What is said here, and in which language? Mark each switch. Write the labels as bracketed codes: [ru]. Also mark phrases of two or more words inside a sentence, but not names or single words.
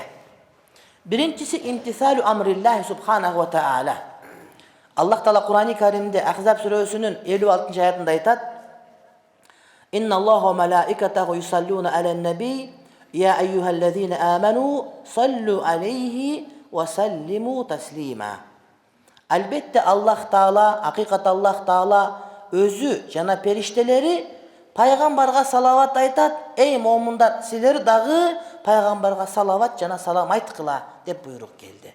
[ar] Биринчиси امتثال أمر الله سبحانه وتعالى. [ky] Аллах Таала Кур'ан-ы Каримде Ахзаб сүрөсүнүн 56 аятында айтат: [ar] إن الله وملائكته يصلون على النبي يا أيها الذين آمنوا صلوا عليه وسلموا تسليما. [ky] Албетте Аллах Таала, акыйкат Аллах Таала өзү жана периштелери пайгамбарга салават айтат. Эй момундар, силер дагы пайгамбарга салават жана салам айткыла деп буйрук келди.